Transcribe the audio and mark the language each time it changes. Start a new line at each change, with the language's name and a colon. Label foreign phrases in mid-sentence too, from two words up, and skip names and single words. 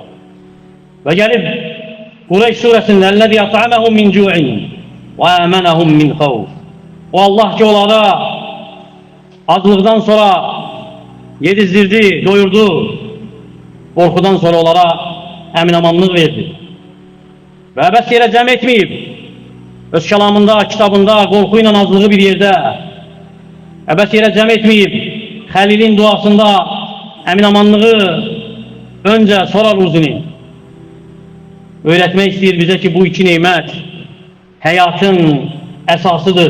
Turkish: Ve gelip Kureyş suresinde
Arabic: الذي أطعمهم من جوع وآمنهم من خوف.
Turkish: O Allah ki onlara azlıktan sonra yedizdirdi, doyurdu. Korkudan sonra onlara emin
Azerbaijani: amanlıq verdi. Və əbəs yerə cəm etməyib. Öz kəlamında, kitabında, qorxu ilə azlığı bir yerdə əbəs yerə cəm etməyib. Xəlilin duasında emin amanlığı öncə, sonra ruzini öğretmək istəyir bizə ki, bu iki neymət həyatın əsasıdır.